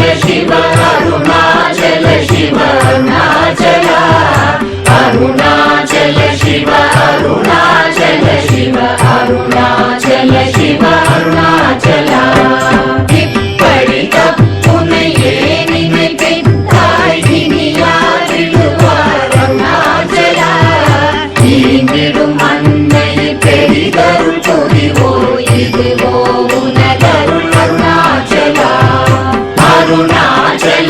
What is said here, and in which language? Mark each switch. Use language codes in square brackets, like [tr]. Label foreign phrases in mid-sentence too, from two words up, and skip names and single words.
[sa] शिव अरुणाचल शिव अरुणाचल अरुणाचल शिव अरुणाचल शिव अरुणाचल शिव [ta] अरुणाचल இப்படி தப்புனையே நினைத்தாய் இனியாரிடுவார் அருணாச்சலா ஈந்திடும் மண்ணை பெரிதருள் புரிவோ இதுவோ உனதருள் அருணாச்சலா அருணாச்சல